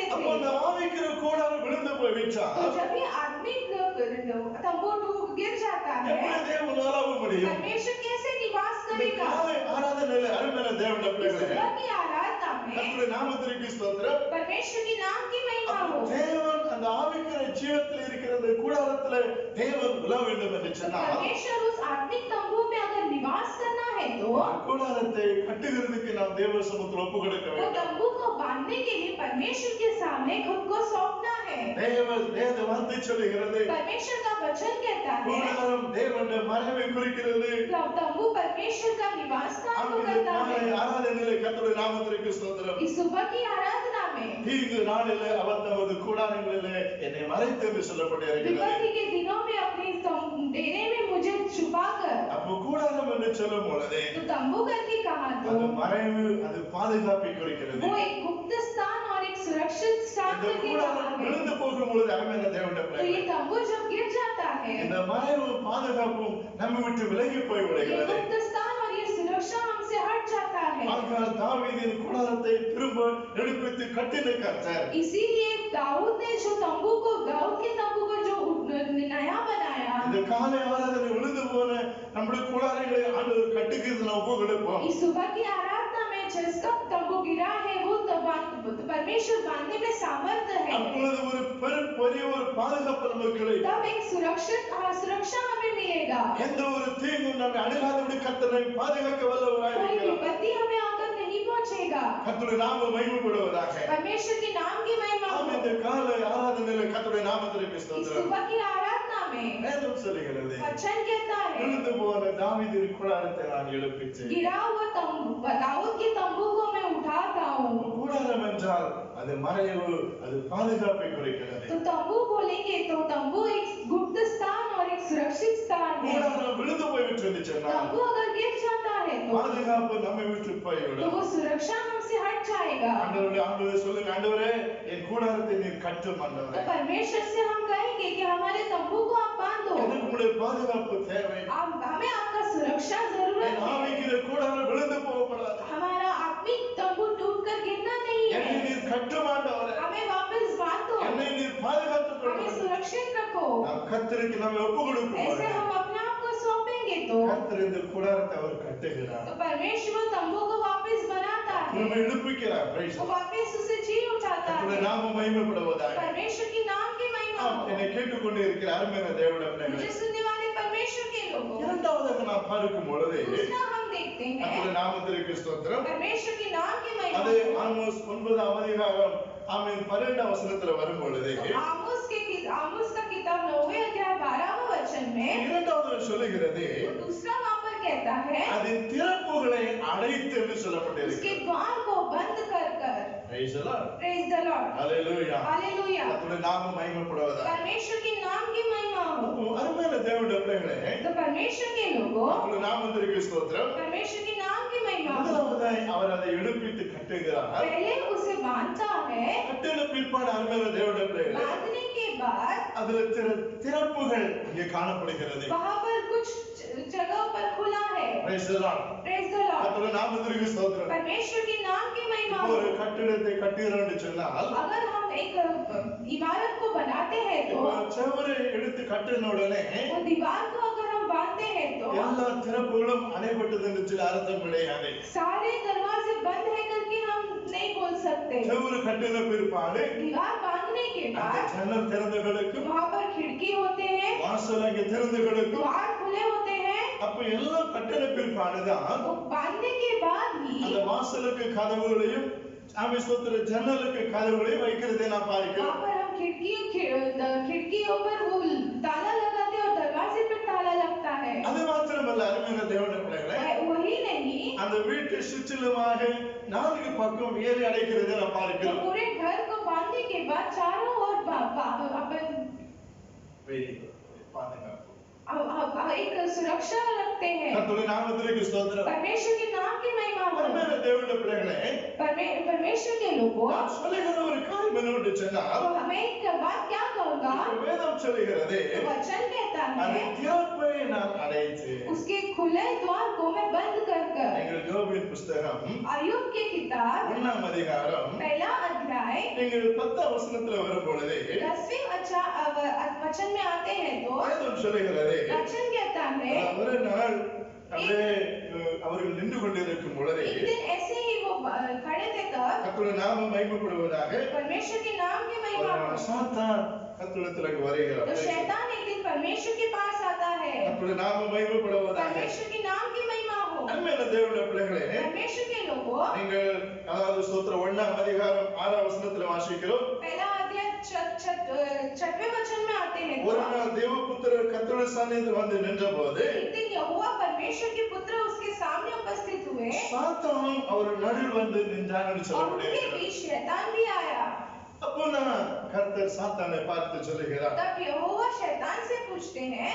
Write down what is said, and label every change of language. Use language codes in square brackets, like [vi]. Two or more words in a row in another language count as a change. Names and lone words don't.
[ta] அப்போ அந்த [hi] थे। [ta] ஆவிக்கிற கூடாரம் விழுந்து போய்விட்டா [hi] तो जब ये आदमी तंबू डूब गिर जाता है, [ta] எப்படி தேவன் உலாவ முடியும்? [hi] परमेश्वर कैसे निवास [ta] இந்த [hi] करेगा? [ta] காலை ஆராதனையில அருமையான தேவனுடைய பிள்ளைகளே, [hi] सुबह की आराधना में [ta] கர்த்தருடைய நாமத்திற்கு ஸ்தோத்திரம். [hi] परमेश्वर के नाम की महिमा हो। [ta] தேவன் அந்த ஆவிக்கிற ஜீவத்தில் இருக்கிற அந்த கூடாரத்துல தேவன் உலா வேண்டும் என்று சொன்னால் [hi] परमेश्वर उस आत्मिक तंबू में अगर निवास करना है तो [ta] கூடாரத்தை கட்டுகிறதுக்கு நாம் தேவ சமூகத்தில் ஒப்பு கொடுக்க [hi] वो [ta] வேண்டும். [hi] तंबू को बांधने के लिए परमेश्वर के सामने खुद को सौंपना है। [ta] வேத வார்த்தை சொல்லுகிறது, [hi] परमेश्वर का वचन कहता है [ta] கூடாரம் தேவனுடைய மறைவை குறிக்கிறது. [hi] तंबू परमेश्वर का निवास स्थान को करता है। [ta] ஆராதனையில கர்த்தருடைய நாமத்திற்கு ஸ்தோத்திரம். [hi] इस सुबह की आराधना में [ta] தீங்கு நாளிலே அவர் தமது கூடாரங்களிலே என்னை மறைத்து என்று சொல்லப்பட்டிருக்கிறது. [hi] विपत्ति के दिनों में अपने डेरे में मुझे छुपाकर, [ta] அப்போ கூடாரம் என்று சொல்லும் பொழுது [hi] तो तंबू करके कहा तो [ta] அது மறைவு, அது பாதுகாப்பை குறிக்கிறது. [hi] वो एक गुप्त स्थान और एक सुरक्षित स्थान [ta] இந்த [hi] करके [ta] கூடாரம் [hi] कहा है। [ta] விழுந்து போகும் பொழுது அருமையான தேவனுடைய [hi] तो [ta] பிள்ளைகளே, [hi] ये तंबू जब गिर जाता है, [ta] இந்த மறைவு பாதுகாப்பும் நம்ம விட்டு விலகி போய் [hi] ये [ta] விடுகிறது. [hi] गुप्त स्थान और ये सुरक्षा हमसे हट जाता है। [ta] ஆகையால் தாவீதின் கூடாரத்தை திரும்ப எடுப்பித்து கட்டின கர்த்தர் [hi] इसीलिए दाऊद ने जो तंबू को, दाऊद के तंबू को जो नया बनाया, [ta] இந்த காலை ஆராதனை விழுந்து போன நம்முடைய கூடாரங்களை ஆண்டவர் கட்டுகிறது நாம் ஒப்பு கொடுப்போம். [hi] इस सुबह की आराधना में जिसका तंबू गिरा है वो परमेश्वर बांधने में सामर्थ्य है। [ta] அப்பொழுது ஒரு பெரிய ஒரு பாதுகாப்பு நமக்கு கிடைக்கும். [hi] तब एक सुरक्षा हमें मिलेगा। [ta] எந்த ஒரு தீங்கும் நம்மை அணுகாதபடி கர்த்தர் நம்மை பாதுகாக்க வல்லவராய் [hi] कोई [ta] இருக்கிறார். [hi] विपत्ति हमें आकर नहीं पहुंचेगा। [ta] கர்த்தருடைய நாமம் மகிமைப்படுவதாக. [hi] परमेश्वर के नाम की महिमा [ta] ஆமென். [hi] हो। [ta] இந்த காலை ஆராதனையில கர்த்தருடைய நாமத்திற்கு [hi] इस [ta] ஸ்தோத்திரம். [hi] सुबह की आराधना में [ta] வேதம் சொல்லுகிறது, [hi] वचन कहता है [ta] விழுந்து போன தாவீதின் கூடாரத்தை நான் எழுப்பிச்சேன். [hi] गिरा हुआ तंबू, दाऊद के तंबू को मैं उठाता हूँ। [ta] கூடாரம் என்றால் அது மறைவு, அது பாதுகாப்பை குறிக்கிறது. [hi] तो तंबू बोलेंगे तो तंबू एक गुप्त स्थान और एक सुरक्षित स्थान है। [ta] கூடாரம் விழுந்து போய்விட்டது சொன்னால் [hi] तंबू अगर गिर जाता है तो [ta] பாதுகாப்பு நம்மை விட்டு போய்விடும். [hi] वो सुरक्षा हमसे हट जाएगा। [ta] ஆண்டவரே சொல்லுங்க, ஆண்டவரே என் கூடாரத்தை நீர் கட்டும் [hi] तो [ta] ஆண்டவரே. [hi] परमेश्वर से हम कहेंगे कि हमारे तंबू को आप बांधो। [ta] எனக்கு உங்களுடைய பாதுகாப்பு தேவை. [hi] हमें आपका सुरक्षा जरूरत [ta] என் [hi] है। [ta] ஆவிக்கிற கூடாரம் விழுந்து போகப்படாது. [hi] हमारा आत्मिक तंबू टूटकर गिरना नहीं [ta] என்னை [hi] है। [ta] நீர் கட்டும் ஆண்டவரே. [hi] हमें वापस बांधो, [ta] என்னை நீர் பாதுகாத்துக் [hi] हमें [ta] கொள்ளும். [hi] सुरक्षित रखो। [ta] நாம் கர்த்தருக்கு நம்மை ஒப்பு கொடுப்போம். [hi] ऐसे हम अपने आप को सौंपेंगे तो [ta] கர்த்தர் இந்த கூடாரத்தை அவர் கட்டுகிறார். [hi] परमेश्वर तंबू को वापस बनाता है। [ta] திரும்ப [hi] है, [ta] எழுப்பிக்கிறார். Praise [hi] वो [en] the Lord. [hi] वापस उसे जी उठाता [ta] கர்த்தருடைய [hi] है। [ta] நாமம் மகிமைப்படுவதாக. [hi] परमेश्वर के नाम की महिमा हो। [ta] என்னை கேட்டுக்கொண்டு இருக்கிற அருமையான தேவனுடைய பிள்ளைகளே, [hi] मुझे सुनने वाले परमेश्वर के लोगों, [ta] இரண்டாவதாக நாம் பார்க்கும் பொழுது [hi] दूसरा हम देखते हैं [ta] கர்த்தருடைய நாமத்திற்கு ஸ்தோத்திரம். [hi] परमेश्वर के नाम की महिमा [ta] அது [hi] हो। [ta] ஆமோஸ் 9ஆம் அதிகாரம் 12ஆம் வசனத்துல வரும் பொழுது [hi] आमोस का किताब 9वें अध्याय 12वां वचन में [ta] இரண்டாவது சொல்லுகிறது, [hi] दूसरा वहां पर कहता है [ta] அதன் திறப்புகளை அடைத்து என்று [hi] उसके [ta] சொல்லப்பட்டிருக்கிறது. [hi] द्वार को बंद कर कर। [en] Praise the Lord. Praise the Lord, Hallelujah. [hi] हालेलुया। [ta] கர்த்தருடைய நாமம் மகிமைப்படுவதாக. [hi] परमेश्वर के नाम की महिमा हो। [ta] அருமையான தேவனுடைய பிள்ளைகளே, [hi] तो परमेश्वर के लोगों, [ta] கர்த்தருடைய நாமத்திற்கு ஸ்தோத்திரம். [hi] परमेश्वर के नाम की महिमा हो। [ta] முதலாவதாய் அவர் அதை எடுப்பித்து கட்டுகிறார். [hi] पहले उसे बांधता है, [ta] கட்டின பிற்பாடு அருமையான தேவனுடைய பிள்ளைகளே, [hi] बांधने के बाद [ta] அதுல திறப்புகள் இங்கே காணப்படுகிறது. [hi] वहां पर कुछ जगहों पर खुला है। [en] Praise the Lord. Praise the Lord, [ta] கர்த்தருடைய நாமத்திற்கு ஸ்தோத்திரம். [hi] परमेश्वर के नाम की महिमा हो। [ta] ஒரு கட்டிடத்தை கட்டுகிறோம் என்று சொன்னால், [hi] अगर हम एक इमारत को बनाते हैं तो [ta] இப்போ செவரை எடுத்து கட்டின உடனே [hi] वो दीवार को अगर हम बांधते हैं तो [ta] எல்லா திறப்புகளும் அடைபட்டது என்று சில அர்த்தம் கிடையாது. [hi] सारे दरवाजे बंद है करके हम नहीं बोल सकते। [ta] செவரு கட்டின பிற்பாடு [hi] दीवार बांधने के [ta] அந்த [hi] बाद [ta] ஜன்னல் திறந்து கிடக்கும், [hi] वहां पर खिड़की होते हैं, [ta] வாசல் அங்கே திறந்து கிடக்கும். [hi] द्वार खुले होते हैं। [ta] அப்ப எல்லாம் கட்டின பிற்பாடுதான் [hi] वो बांधने के बाद [ta] அந்த [hi] ही [ta] வாசலுக்கு கதவுகளையும் சாமி ஸ்தோத்திர ஜன்னலுக்கு கதவுகளையும் வைக்கிறதை நான் [hi] वहां [ta] பார்க்கிறோம். [hi] पर हम खिड़कियों पर वो ताला लगाते हैं और दरवाजे पर ताला लगता है। [ta] அது மாத்திரமல்ல அருமையான தேவனுடைய பிள்ளைகளே, [hi] वही नहीं, [ta] அந்த வீட்டை சுற்றிலுமாக 4 பக்கம் வேலி அடைக்கிறதை நான் [hi] तो [ta] பார்க்கிறோம். [hi] पूरे घर को बांधने के बाद चारों ओर अपन एक सुरक्षा रखते हैं। [ta] கர்த்தருடைய நாமத்திற்கு ஸ்தோத்திரம். [hi] परमेश्वर के नाम की महिमा हो। [ta] அருமையான தேவனுடைய பிள்ளைகளே, [hi] परमेश्वर के लोगों, [ta] நான் சொல்லுகிற ஒரு காரியம் என்னவென்று சொன்னால், [hi] तो हमें एक बात क्या कहूँगा, [ta] வேதம் சொல்லுகிறது, [hi] वचन कहता [ta] அந்த [hi] है [ta] திறப்பை நான் அடைத்து. [hi] उसके खुले द्वार को मैं बंद कर कर। [ta] நீங்கள் யோபின் புஸ்தகம் [hi] अय्यूब की किताब [ta] 1ஆம் அதிகாரம் [hi] पहला अध्याय [ta] நீங்கள் 10ஆம் வசனத்துல வரும் பொழுது [hi] 10वें वचन में आते हैं तो [ta] வேதம் சொல்லுகிறது, [hi] वचन कहता है [ta] ஒரு நாள் அப்படியே அவர்கள் நின்று கொண்டிருக்கும் பொழுது [hi] एक दिन ऐसे ही वो खड़े थे तब [ta] கர்த்தருடைய நாமம் மகிமைப்படுவதாக [hi] परमेश्वर के नाम की महिमा हो। [ta] சாத்தான் கர்த்தரிடத்திற்கு வருகிறார். [hi] तो शैतान एक दिन परमेश्वर के पास आता है। [ta] கர்த்தருடைய நாமம் மகிமைப்படுவதாக. [hi] परमेश्वर के नाम की महिमा हो। [ta] அருமையான தேவனுடைய பிள்ளைகளே, [hi] परमेश्वर के लोगों, [ta] நீங்கள் அதாவது ஸ்தோத்திரம் 1ஆம் அதிகாரம் 6ஆம் வசனத்துல வாசிக்கிறோம். [hi] पहला अध्याय 6वें वचन में आते हैं [ta] ஒரு [hi] तो [ta] நாள் தேவபுத்திரர் கர்த்தருடைய சந்நிதியில் வந்து நின்றபோது [hi] एक दिन यहोवा परमेश्वर के पुत्र उसके सामने उपस्थित हुए [ta] சாத்தானும் அவர் நடுவில் வந்து நின்றான் என்று [hi] और उनके [ta] சொல்லப்படுகிறது. [hi] बीच शैतान भी आया। [ta] அப்போ நான் கர்த்தர் சாத்தானை பார்த்து சொல்லுகிறார், [hi] तब यहोवा शैतान से पूछते हैं